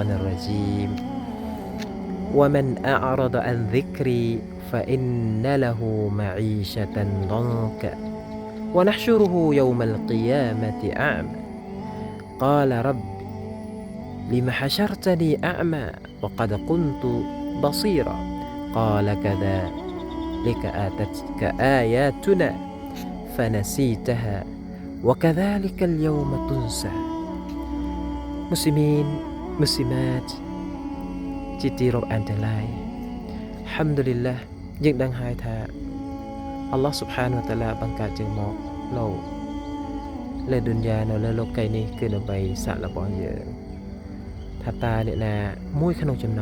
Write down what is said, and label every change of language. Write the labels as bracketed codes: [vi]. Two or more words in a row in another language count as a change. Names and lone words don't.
[ar] الرجيم: ومن أعرض عن ذكري فإن له معيشة ضنكا ونحشره يوم القيامة أعمى قال رب لم حشرتني أعمى وقد كنت بصيرا قال كذلك آتتك آياتنا فنسيتها وكذلك اليوم تنسى. مسلمين مسلمات [km] ជាទីរាប់អានទាំងឡាយ Alhamdulillah យើងដឹងហើយថា [ar] الله سبحانه وتعالى [km] បង្កើតយើងមកលើឌុនយ៉ានៅលើលោកីយ៍នេះគឺដើម្បីសាកល្បងយើងថាតើអ្នកណាមួយក្នុងចំណោ